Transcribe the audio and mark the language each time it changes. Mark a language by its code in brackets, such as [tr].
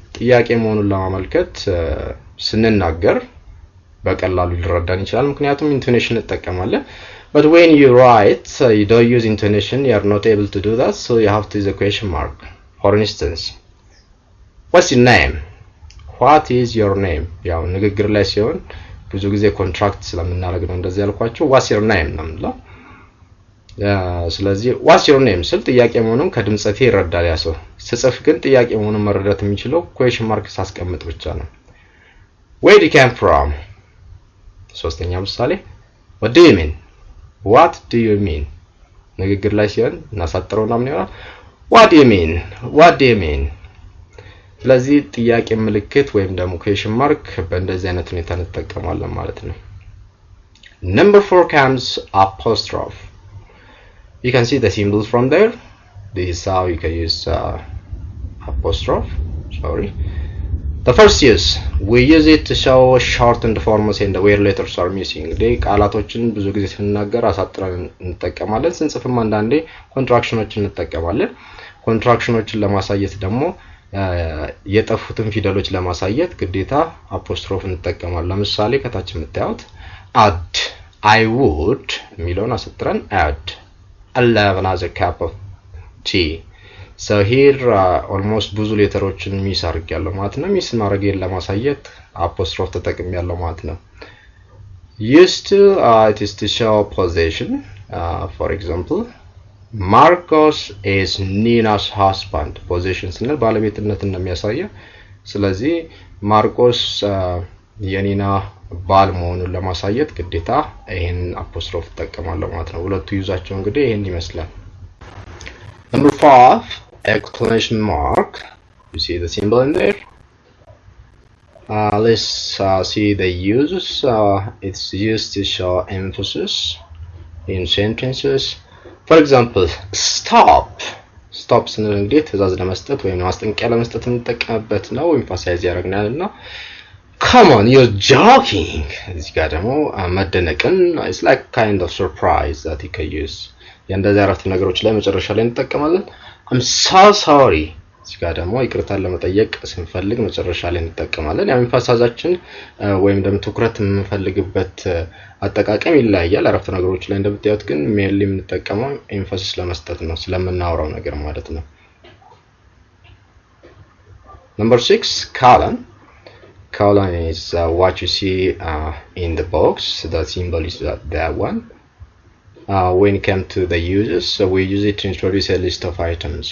[am] ጥያቄ መሆኑን ለማመልከት ስንናገር በቀላሉ ሊረዳን ይችላል ምክንያቱም ኢንቶኔሽን እንጠቀማለን. [en] But when you write, you don't use intonation, you are not able to do that, so you have to use a question mark. For instance, what's your name? What is your name? [am] ያው ንግግር ላይ ሲሆን ብዙ ጊዜ ኮንትራክት ስለምናደርግ ነው እንደዚህ ያልኳችሁ. [en] what's your name [am] ነው የምንለው. ስለዚህ [en] what's your name [am] ስል ጥያቄ መሆኑን ከድምጸቴ ይረዳል ያ ሰው. ስጽፍ ግን ጥያቄ መሆኑን መረዳት የሚችለው [en] question mark [am] ሳስቀምጥ ብቻ ነው. [en] where do you come from? [am] ሶስተኛ ምሳሌ [en] what do you mean? What do you mean? [am] ንግግር ላይ ሲሆን እናሳጥረውና ምን ይሆናል? [en] What do you mean? What do you mean? [am] ስለዚህ ጥያቄ ምልክት ወይም ደግሞ [en] question mark [am] በእንደዚህ አይነት ሁኔታ እንጠቀማለን ማለት ነው. [en] Number 4 comes apostrophe. You can see the symbols from there. This is how you can use apostrophe. The first use, we use it to show shortened forms and where letters are missing. [am] they ቃላቶችን ብዙ ጊዜ ስንናገር አሳጥረን እንጠቀማለን. ስንጽፍም አንዳንዴ ኮንትራክሽኖችን እንጠቀማለን. ኮንትራክሽኖችን ለማሳየት ደግሞ የጠፉትን ፊደሎች ለማሳየት ግዴታ አፖስትሮፍ እንጠቀማለን. ለምሳሌ ከታች የምታዩት [en] I would [am] የሚለውን አስጥረን [en] add 11 as a cup of tea. So here almost [am] ብዙ ሌተሮችን ሚስ አድርጌያለሁ ማለት ነው። ሚስ ማድረጌን ለማሳየት apostrophe ተጠቅሜያለሁ ማለት ነው። [en] Used to it is to show possession. For example, Marcos is Nina's husband. [am] Possession ስንል ባለቤትነትን ነው የሚያሳየው። ስለዚህ ማርቆስ የኒና ባል መሆኑን ለማሳየት ግዴታ ይሄን apostrophe ተጠቅማለሁ ማለት ነው። ሁለቱ ዩዛቸው እንግዲህ ይሄን ይመስላል። [en] Number 5, exclamation mark. You see the symbol in there? Let's see the uses. It's used to show emphasis in sentences. For example, stop. [am] Stop ስንል እንግዲህ ትዕዛዝ ለመስጠት ወይም ማስጠንቀቂያ ለመስጠት የምንጠቀምበት ነው። ኤምፋሳይዝ ያደርግናልና [en] come on, you're joking. [am] እዚህ ጋር ደግሞ መደነቅን [en] it's like kind of surprise that you can use. [am] የእንደዚህ አረፍተ ነገሮች ላይ መጨረሻ ላይ እንጠቀማለን። [en] I'm so sorry. [am] እዚህ ጋር ደግሞ ይቅርታን ለመጠየቅ ስንፈልግ መጨረሻ ላይ እንጠቀማለን። ያው ኤምፋሳይዛችን ወይም ደግሞ ትኩረት የምንፈልግበት አጠቃቀም ይለያያል። አረፍተ ነገሮች ላይ እንደምታዩት ግን ሜንሊ የምንጠቀመው ኤምፋሲስ ለመስጠት ነው ስለምናወራው ነገር ማለት ነው። [en] Number 6, colon. Colon is what you see in the box. The symbol is that one. When it comes to the uses, we use it to introduce a list of items.